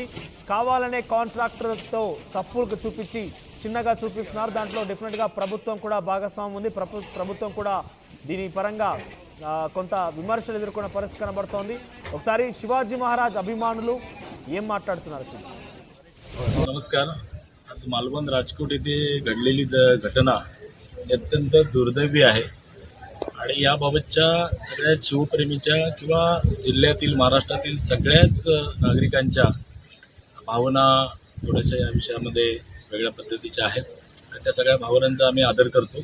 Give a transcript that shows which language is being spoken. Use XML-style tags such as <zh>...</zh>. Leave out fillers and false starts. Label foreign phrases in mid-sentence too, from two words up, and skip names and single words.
<te>కావాలనే కాంట్రాక్టర్తో తప్పులకు చూపించి చిన్నగా చూపిస్తున్నారు. దాంట్లో డెఫినెట్గా ప్రభుత్వం కూడా భాగస్వామ్యం ఉంది. ప్రభుత్వం కూడా దీని పరంగా కొంత విమర్శలు ఎదుర్కొన్న పరిస్థితి కనబడుతోంది. ఒకసారి శివాజీ మహారాజ్ అభిమానులు ఏం మాట్లాడుతున్నారు?</te> <mr>नमस्कार. आज मालवण राजकोट येथे घडलेली घटना ही अत्यंत दुर्दैवी आहे आणि याबाबतच्या सगळ्या शिवप्रेमीच्या किंवा जिल्ह्यातील महाराष्ट्रातील सगळ्याच नागरिकांच्या भावना थोड्याशा या विषयामध्ये वेगळ्या पद्धतीच्या आहेत आणि त्या सगळ्या भावनांचा आम्ही आदर करतो.</mr>